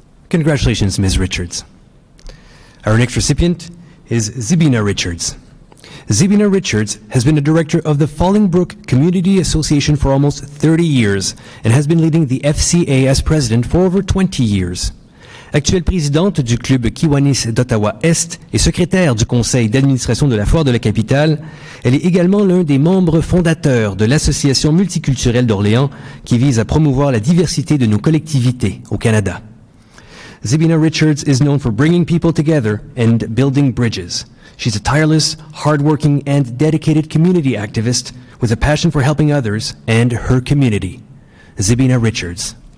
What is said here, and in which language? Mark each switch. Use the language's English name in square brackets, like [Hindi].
[English] Congratulations, Ms. Richards. Our next recipient is Zibina Richards. Zibina Richards has been a director of the Fallingbrook Community Association for almost 30 years and has been leading the FCA as president for over 20 years. [French] Actuelle présidente du club Kiwanis d'Ottawa-Est et secrétaire du conseil d'administration de la Foire de la Capitale, elle est également l'un des membres fondateurs de l'Association multiculturelle d'Orléans qui vise à promouvoir la diversité de nos collectivités au Canada. [English] Zibina Richards is known for bringing people together and building bridges. She's a tireless, hardworking, and dedicated community activist with a passion for helping others and her community. Zibina Richards.